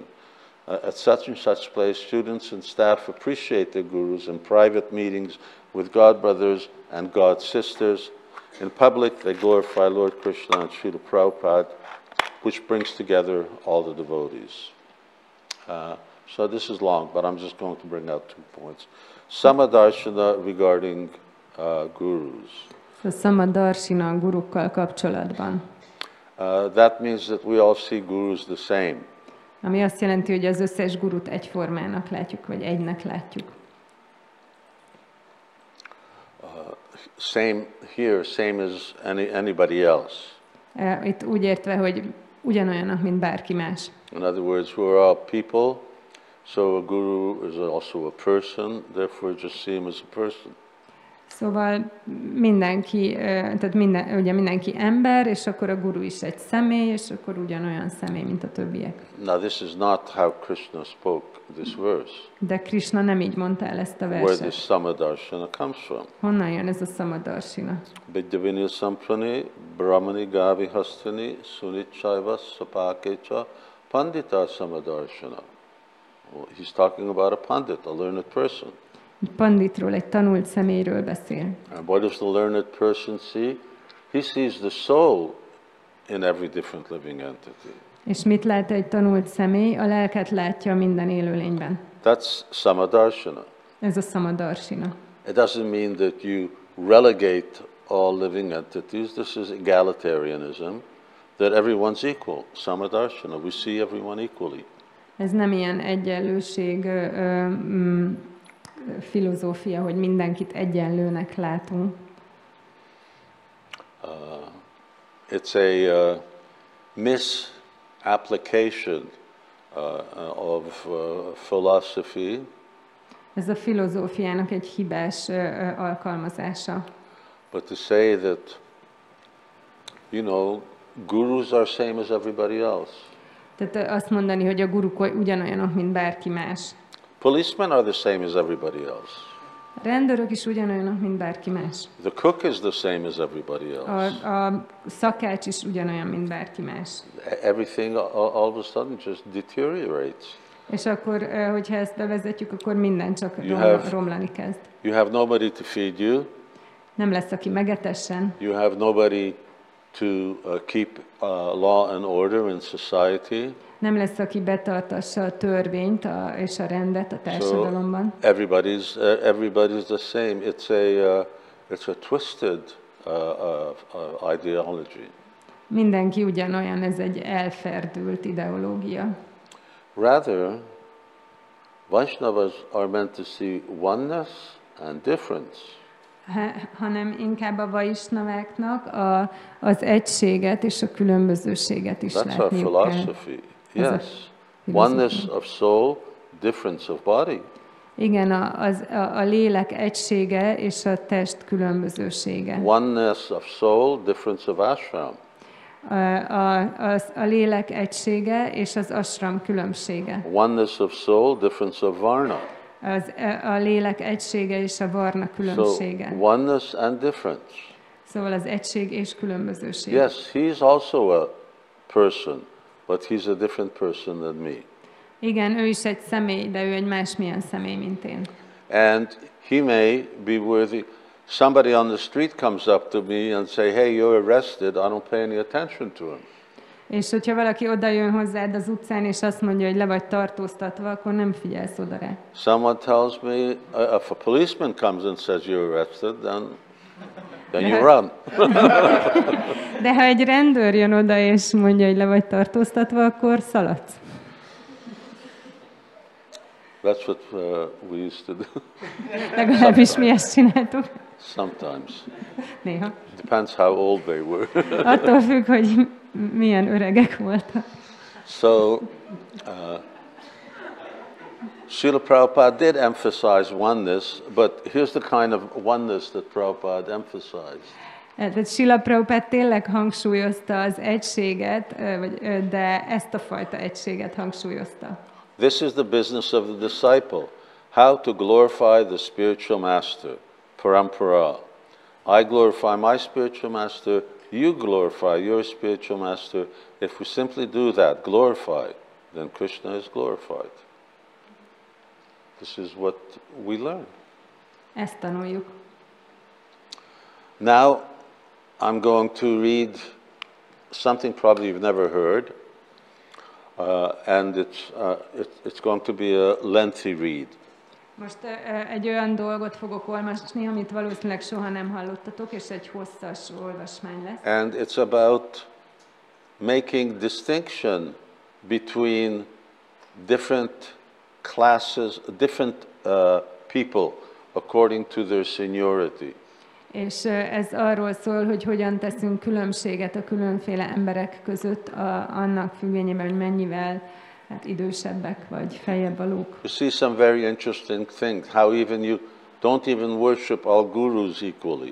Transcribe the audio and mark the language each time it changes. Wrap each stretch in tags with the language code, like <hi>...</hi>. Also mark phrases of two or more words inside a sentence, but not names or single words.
<en>At such and such place, students and staff appreciate their gurus in private meetings with God brothers and God sisters. In public, they glorify Lord Krishna and Srila Prabhupada, which brings together all the devotees. So this is long, but I'm just going to bring out 2 points. Samadarshana regarding gurus.</en> <hu>Samadarshana a gurukkal kapcsolatban.</hu> <en>That means that we all see gurus the same.</en> <hu>Ami azt jelenti, hogy az összes gurut egyformának látjuk, vagy egynek látjuk.</hu> <en>Same here, same as anybody else.</en> <hu>Itt úgy értve, hogy ugyanolyanak, mint bárki más.</hu> <en>In other words, we're all people, so a guru is also a person, therefore just see him as a person.</en> <hu>Szóval mindenki, tehát ugye mindenki ember, és akkor a guru is egy személy, és akkor ugyanolyan személy, mint a többiek.</hu> <en>Now this is not how Krishna spoke this verse.</en> <hu>De Krishna nem így mondta el ezt a</hu> <en>Where</en> <hu>verset.</hu> <en>this Samadarshana comes from.</en> <hu>Honnan jön ez a Samadarshana?</hu> <sa>Vidyavinil samprani, brahmani gavi hastani, sunichaiva sapakecha, pandita Samadarshana.</sa> <en>Well, he's talking about a pandit, a learned person.</en> <hu>Egy panditról, egy tanult személyről beszél.</hu> <en>And what does the learned person see? He sees the soul in every different living entity.</en> <hu>És mit lát egy tanult személy? A lelket látja minden élőlényben.</hu> <en>That's Samadarshana.</en> <hu>Ez a Samadarshana.</hu> <en>It doesn't mean that you relegate all living entities. This is egalitarianism, that everyone's equal. Samadarshana, we see everyone equally.</en> <hu>Ez nem ilyen egyenlőség filozófia, hogy mindenkit egyenlőnek látunk.</hu> <en>It's a misapplication of philosophy.</en> <hu>Ez a filozófiának egy hibás alkalmazása.</hu> <en>But to say that, you know, gurus are same as everybody else.</en> <hu>Tehát azt mondani, hogy a guruk ugyanolyanok, mint bárki más.</hu> <en>Policemen are the same as everybody else.</en> <hu>A rendőrök is ugyanolyanok, mint bárki más.</hu> <en>The cook is the same as everybody else.</en> <hu>A szakács is ugyanolyan, mint bárki más.</hu> <en>Everything all of a sudden just deteriorates.</en> <hu>És akkor, hogyha ezt bevezetjük, akkor minden csak romlani kezd.</hu> <en>You have nobody to feed you.</en> <hu>Nem lesz, aki megetessen.</hu> <en>You have nobody to keep law and order in society.</en> <hu>Nem lesz, aki betartassa a törvényt és a rendet a társadalomban.</hu> <en>So everybody's the same. It's a twisted ideology.</en> <hu>Mindenki ugyanolyan, ez egy elferdült ideológia.</hu> <en>Rather, Vaishnavas are meant to see oneness and difference.</en> <hu>Hanem inkább a vaisnaváknak az egységet és a különbözőséget is látniuk kell.</hu> <en>That's our philosophy. Yes. Oneness of soul, difference of body.</en> <hu>Igen, a lélek egysége és a test különbözősége.</hu> <en>Oneness of soul, difference of ashram.</en> <hu>A lélek egysége és az ashram különbsége.</hu> <en>Oneness of soul, difference of varna.</en> <hu>A lélek egysége és a varna különbsége.</hu> <en>So, oneness and difference.</en> <hu>Szóval az egység és különbözőség.</hu> <en>Yes, he's also a person, but he's a different person than me.</en> <hu>Igen, ő is egy személy, de ő egy másmilyen személy, mint én.</hu> <en>And he may be worthy. Somebody on the street comes up to me and say, "Hey, you're arrested." I don't pay any attention to him.</en> <hu>És hogyha valaki oda jön hozzád az utcán, és azt mondja, hogy le vagy tartóztatva, akkor nem figyelsz oda rá.</hu> <en>Someone tells me, if a policeman comes and says you're arrested, then you run.</en> <hu>De ha egy rendőr jön oda, és mondja, hogy le vagy tartóztatva, akkor szaladsz.</hu> <en>That's what we used to do.</en> <hu>Legalábbis mi ezt csináltuk.</hu> <en>Sometimes.</en> <hu>Néha.</hu> <en>Depends how old they were.</en> <hu>Attól függ, hogy milyen öregek voltak.</hu> <en>So, Srila Prabhupada did emphasize oneness, but here's the kind of oneness that Prabhupada emphasized.</en> <hu>Tehát Srila Prabhupada tényleg hangsúlyozta az egységet, de ezt a fajta egységet hangsúlyozta.</hu> <en>This is the business of the disciple, how to glorify the spiritual master, parampara. I glorify my spiritual master, you glorify your spiritual master. If we simply do that, glorify, then Krishna is glorified. This is what we learn.</en> <hu>Ezt tanuljuk.</hu> <en>Now, I'm going to read something probably you've never heard, and it's going to be a lengthy read.</en> <hu>Most egy olyan dolgot fogok olvasni, amit valószínűleg soha nem hallottatok, és egy hosszas olvasmány lesz.</hu> <en>And it's about making distinction between different classes, different people according to their seniority.</en> <hu>És ez arról szól, hogy hogyan teszünk különbséget a különféle emberek között, annak függvényében, hogy mennyivel idősebbek vagy feljebb valók.</hu> <en>You see some very interesting things, how even you don't even worship all gurus equally.</en>